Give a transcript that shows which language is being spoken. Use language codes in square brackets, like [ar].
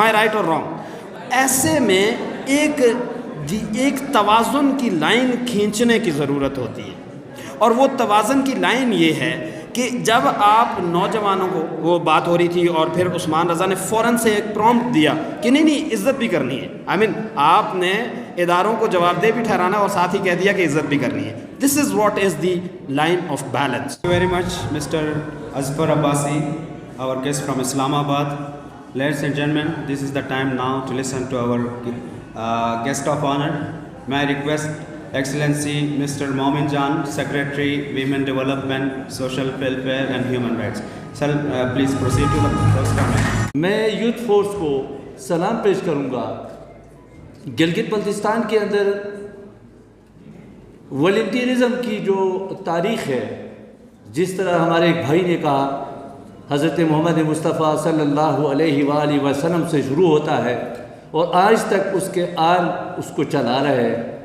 [en] Am I right or wrong؟ [ur] ایسے میں ایک توازن کی لائن کھینچنے کی ضرورت ہوتی ہے، اور وہ توازن کی لائن یہ ہے کہ جب آپ نوجوانوں کو، وہ بات ہو رہی تھی اور پھر عثمان رضا نے فوراً سے ایک پرومپٹ دیا کہ نہیں عزت بھی کرنی ہے. آپ نے اداروں کو جواب دہ بھی ٹھہرانا اور ساتھ ہی کہہ دیا کہ عزت بھی کرنی ہے. [en] This is what is the line of balance. Very much mister Azfar Abbasi, our guest from Islamabad. Ladies and gentlemen, this is the time now to listen to our guest of honor. May I request Excellency Mr. Momin Jan, Secretary, Women Development, Social Welfare and Human Rights. Sir, please proceed to the first comment. [ur] میں youth force کو سلام پیش کروں گا. گلگت بلتستان کے اندر والنٹیئرزم کی جو تاریخ ہے، جس طرح ہمارے ایک بھائی نے کہا، حضرت محمد مصطفیٰ صلی اللہ علیہ وآلہ وسلم سے شروع ہوتا ہے اور آج تک اس کے آل اس کو چلا رہے ہیں.